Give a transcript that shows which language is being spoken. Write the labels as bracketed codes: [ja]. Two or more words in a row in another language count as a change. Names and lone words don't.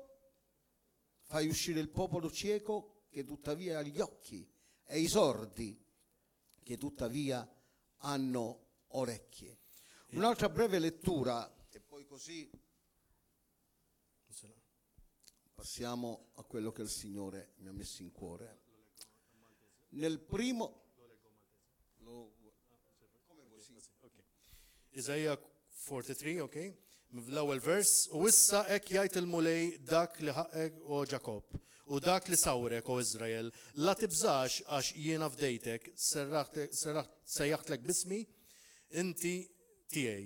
[it] Fai uscire il popolo cieco che tuttavia ha gli occhi e i sordi che tuttavia hanno orecchie. Un'altra breve lettura e poi così passiamo a quello che il Signore mi ha messo in cuore. Nel primo... [mt] Isaija 43, ok? L-ewwel vers, u issa hekk jgħid il-mulej dak li ħaqek o Ġakob, u dak li sawrek o Izrael, la tibżax għax jiena fdejtek, sejjaħtlek bismi, inti tiegħi.